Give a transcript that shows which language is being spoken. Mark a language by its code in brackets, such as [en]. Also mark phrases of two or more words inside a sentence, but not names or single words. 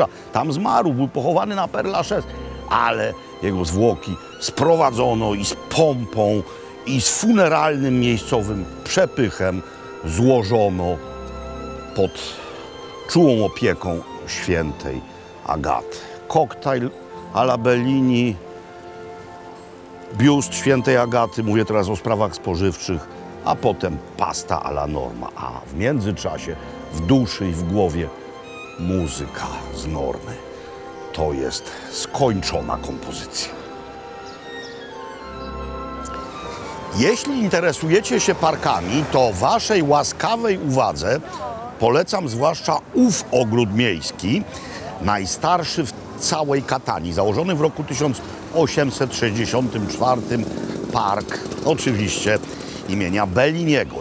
[pl] Tam zmarł, był pochowany na Père Lachaise, ale jego zwłoki sprowadzono i z pompą, i z funeralnym miejscowym przepychem złożono pod czułą opieką świętej Agaty. Koktajl [it] alla Bellini, [pl] biust świętej Agaty, mówię teraz o sprawach spożywczych, a potem [it] pasta alla Norma. [pl] A w międzyczasie w duszy i w głowie muzyka z Normy. To jest skończona kompozycja. Jeśli interesujecie się parkami, to waszej łaskawej uwadze polecam zwłaszcza ów ogród miejski, najstarszy w całej Katanii, założony w roku 1864, park oczywiście imienia Belliniego.